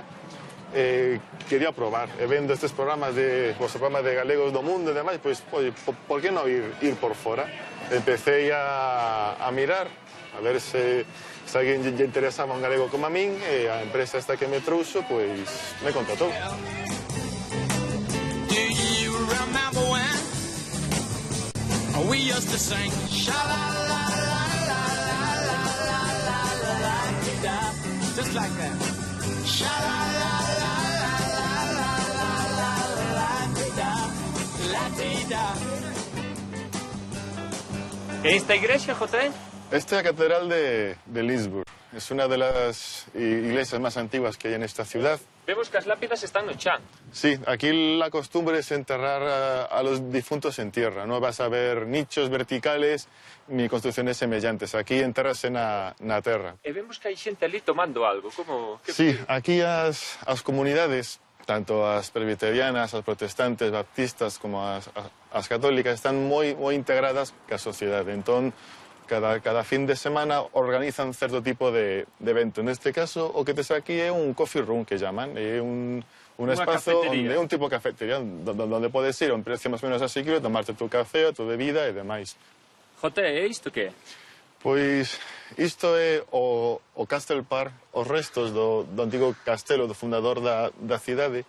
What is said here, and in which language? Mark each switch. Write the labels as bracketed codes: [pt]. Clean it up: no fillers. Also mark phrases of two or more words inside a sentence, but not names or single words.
[gl] Quería probar, vendo estes programas os programas de galegos do mundo e demais, pois, por que non ir por fora? Empecé a mirar, a ver se alguén lle interesaba un galego como a min, e a empresa esta que me trouxo, pois, me contratou. [en] Do you remember when we used to sing sha-la-la-la-la-la-la-la-la-la-la, just like that. Sha-la-la-la-la-la-la-la-la-la-la, [es] Esta iglesia, José? Esta es la Catedral de Lisburn. Es una de las iglesias más antiguas que hay en esta ciudad. Vemos que las lápidas están [gl] no chan. [es] Sí, aquí la costumbre es enterrar a los difuntos en tierra. No vas a ver nichos verticales ni construcciones semejantes. Aquí enterras en la tierra. [gl] E vemos que hay xente ali tomando algo. Como... Sí, aquí as comunidades, tanto as presbiterianas, as protestantes, baptistas, como as católicas, están moi integradas ca sociedade. Entón, cada fin de semana organizan certo tipo de evento. Neste caso, o que tes aquí é un [en] coffee room, [es] que llaman. [gl] É un espazo onde é un tipo de cafetería, onde podes ir a un precio máis ou menos asequible, tomarte tu café, a tu bebida e demais. Jote, é isto que é? Pois isto é o Castle Park, os restos do antigo castelo do fundador da cidade.